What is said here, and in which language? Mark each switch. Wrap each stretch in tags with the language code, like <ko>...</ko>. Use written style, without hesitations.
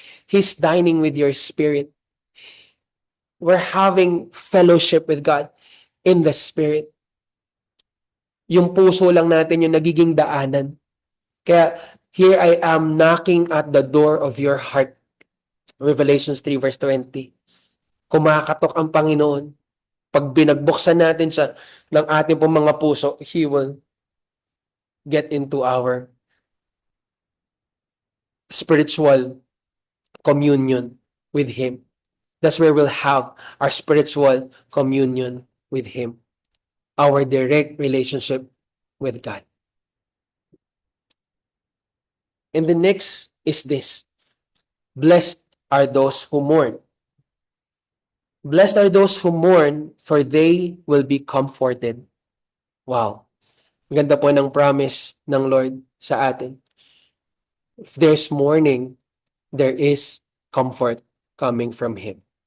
<en>He's dining with your spirit. We're having fellowship with God in the spirit.</en> <tl>Yung puso lang natin yung nagiging daanan.</tl> <en>Kaya, here I am knocking at the door of your heart. Revelation 3 verse 20.</en> <tl>Kumakatok ang Panginoon. Pag binagbuksan natin siya ng ating pong mga puso,</tl> <en>He will get into our spiritual communion with Him. That's where we'll have our spiritual communion with Him, our direct relationship with God. And the next is this: blessed are those who mourn. Blessed are those who mourn, for they will be comforted. Wow.</en> <tl>Ang ganda po ng promise ng Lord sa atin.</tl> <en>If there's mourning, there is comfort coming from Him.</en>